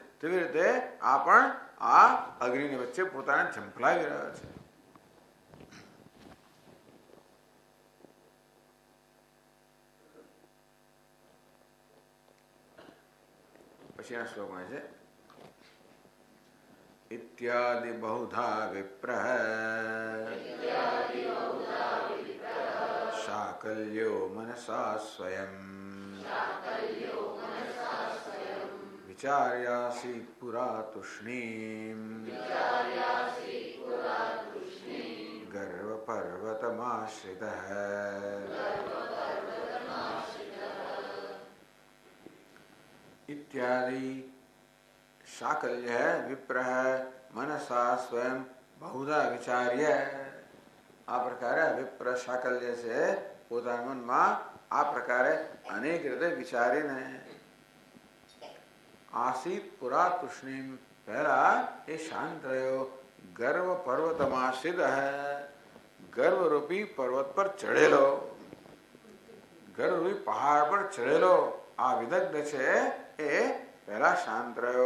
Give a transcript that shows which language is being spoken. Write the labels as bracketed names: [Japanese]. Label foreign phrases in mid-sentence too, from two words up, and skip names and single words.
[Gujarati] તેવી રીતે આ પણ આ અગ્નિની વચ્ચે પોતાને ઝંપલાવી રહ્યો છે. પછી આ શ્લોકમાં છે [Sanskrit] इत्यादि बहुधा विप्रः शाकल्यो मनसा स्वयं विचार्यासीत् पुरा तूष्णीम् गर्वपर्वतमाश्रितः. इत्यादि शाकल्य विप्र मनसा स्वयं बहुधा विचार्य. [Gujarati] આ પ્રકારે વિપ્ર શાકલ્ય છે પોતાના મનમાં આ પ્રકારે અનેક રીતે વિચારીને [Sanskrit] आसीत पुरा तूष्णीम, [Gujarati] પહેલા એ શાંત રહ્યો. [Sanskrit] गर्व पर्वतमाश्रित, [Gujarati] ગર્વરૂપી પર્વત પર ચડેલો, ગર્વરૂપી પહાડ પર ચડેલો આ વિદગ્ધ છે એ પહેલા શાંત રહ્યો.